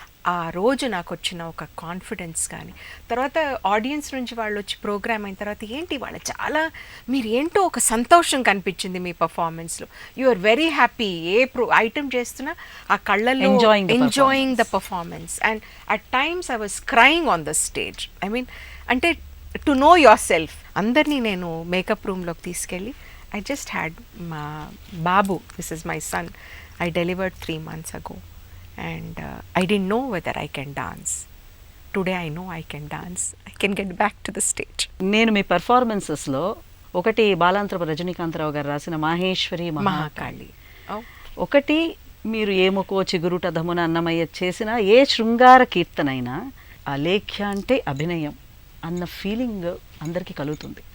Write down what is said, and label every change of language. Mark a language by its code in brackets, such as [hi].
[te] ఆ రోజు నాకు వచ్చిన ఒక కాన్ఫిడెన్స్ కానీ, తర్వాత ఆడియన్స్ నుంచి వాళ్ళు వచ్చి ప్రోగ్రామ్ అయిన తర్వాత ఏంటి వాళ్ళు చాలా, మీరు ఏంటో ఒక సంతోషం కనిపించింది మీ పర్ఫార్మెన్స్లో, [en] you are very happy, [te] ఏ item చేస్తున్నా ఆ కళ్ళల్లో [en] Enjoying the performance. And at times I was crying on the stage. I mean అంటే to know yourself. [te] అందరినీ నేను మేకప్ రూమ్లోకి తీసుకెళ్ళి, [en] I just had [te] మా బాబు, [en] This is my son, I delivered 3 months ago. And I didn't know whether I can dance. Today I know I can dance. I can get back to the stage. [te] నేను మీ పెర్ఫార్మెన్సెస్లో ఒకటి బాలాంతరపు రజనీకాంతరావు గారు రాసిన మాహేశ్వరి మహాకాళి, ఒకటి మీరు ఏముకో చిగురుట ధమున అన్నమయ్య చేసిన ఏ శృంగార కీర్తనైనా అలేఖ్య అంటే అభినయం అన్న ఫీలింగ్ అందరికీ కలుగుతుంది.